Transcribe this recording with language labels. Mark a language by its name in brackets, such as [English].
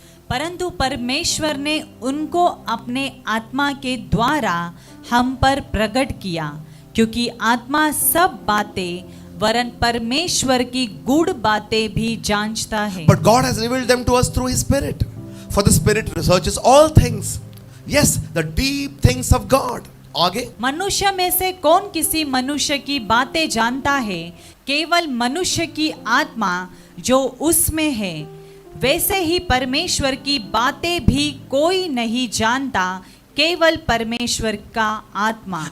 [Hindi] परंतु परमेश्वर ने उनको अपने आत्मा के द्वारा हम पर प्रकट किया, क्योंकि आत्मा सब बातें वरन परमेश्वर की गूढ़ बातें भी जांचता है. [English] But God has revealed them to us through His Spirit. For the Spirit researches all things. Yes, the deep things of God. [Hindi] आगे. मनुष्य में से कौन किसी मनुष्य की बातें जानता है? केवल मनुष्य की आत्मा जो उसमें है. वैसे ही परमेश्वर की बातें भी कोई नहीं जानता, केवल परमेश्वर का आत्मा.